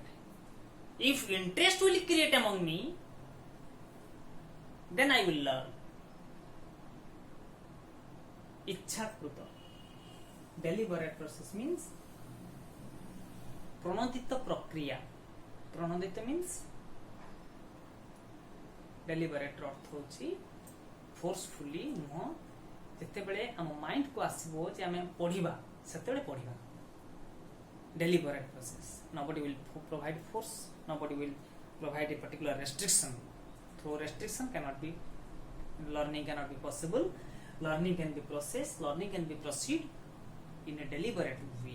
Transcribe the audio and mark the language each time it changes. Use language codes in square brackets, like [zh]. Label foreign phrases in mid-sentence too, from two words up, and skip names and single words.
[en] If interest will create among me, then I will learn. [or] Ichhakruta. [en] Deliberate process means [or] ପ୍ରଣୋଦିତ ପ୍ରକ୍ରିୟା. Pranodita [en] means deliberate [or] ଅର୍ଥ ହେଉଛି forcefully ନୁହ ଯେତେ ବେଳେ ଆମେ ମାଇଣ୍ଡ କୁ ଆସିବା ଯେ ଆମେ ପଢ଼ିବା ସେତେଲେ ପଢ଼ିବା. [en] Deliberate process. Nobody will provide force. Nobody will provide a particular restriction. Through restriction learning cannot be possible. Learning can be processed. Learning can be proceed in a deliberate way.